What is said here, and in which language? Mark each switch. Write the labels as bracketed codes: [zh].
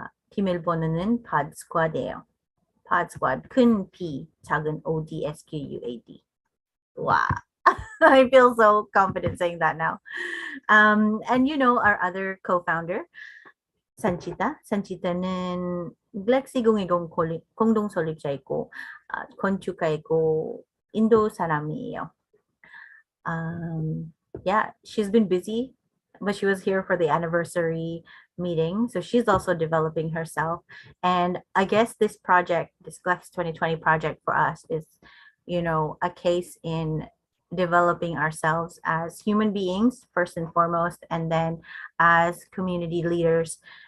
[ko] 비밀번호는 PodSquad예요. PodSquad, 큰 P, 작은 ODSQUAD. [en] Wow. I feel so confident saying that now. And you know our other co-founder, Sanchita. [ko] Sanchita는 GLEx2020 공동 설립자이고 건축가이고 인도 사람이에요. [en] Yeah, she's been busy, but she was here for the anniversary meeting. So she's also developing herself. And I guess this project, this GLEx2020 project for us is, you know, a case in developing ourselves as human beings, first and foremost, and then as community leaders.